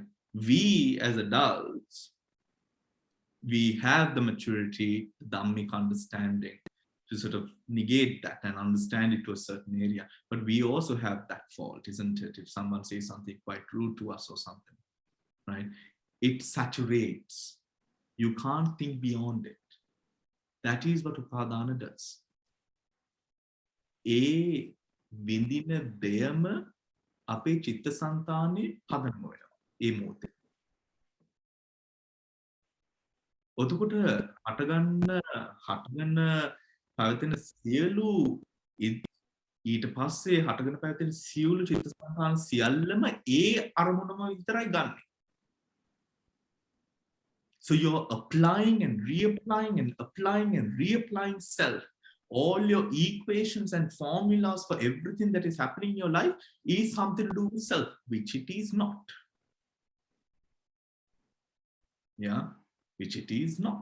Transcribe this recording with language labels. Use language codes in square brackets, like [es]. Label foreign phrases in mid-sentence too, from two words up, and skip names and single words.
[en] We as adults, we have the maturity, the Dhammic understanding to sort of negate that and understand it to a certain area. But we also have that fault, isn't it? If someone says something quite rude to us or something, right? It saturates. You can't think beyond it. That is what Upadana does. [si] ඒ විඳින දෙයම අපේ චිත්ත සන්තානේ හදන වෙනවා. ඒ මොහොතේ. ඔතකොට හටගන්න පැවතෙන සියලු ඊට පස්සේ හටගෙන පැවතෙන සියලු චිත්තසංතාන සියල්ලම ඒ අරමුණම විතරයි ගන්න. [en] So you're applying and reapplying and applying and reapplying self. All your equations and formulas for everything that is happening in your life is something to do with self, which it is not. Yeah, which it is not.